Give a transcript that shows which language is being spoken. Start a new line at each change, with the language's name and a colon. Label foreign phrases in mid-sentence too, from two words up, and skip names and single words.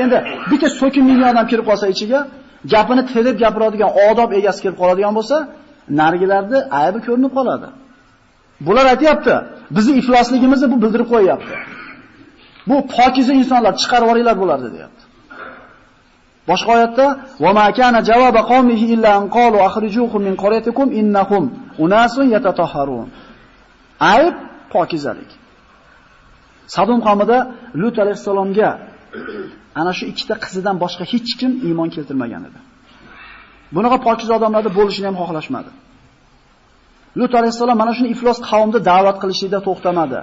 Uzbek: Endi bitta so'kinmagan odam kirib qolsa ichiga, gapini terib gapiradigan, odob egasi kirib qoladigan bo'lsa, narigilarda aybi ko'rinib qoladi. Bular aytayapti, bizning iflosligimizni bu bildirib qo'yapti. Bu pokiza insonlar chiqarib yuboringlar bularni deyapti. Boshqa oyatda
Arabic: وما كان جواب قومه إلا أن قالوا أخرجوهم من قريتكم إنهم أناس يتطهرون.
Uzbek: Ayb pokizalik. Sadom qavmida Lut alayhisalomga ana shu ikkita qizidan boshqa hech kim iymon keltirmagan edi. Bunaqa pokiz odamlarda bo'lishini ham xohlashmadi. Lut alayhisalom mana shuni iflos qavmni da'vat qilishida to'xtamadi.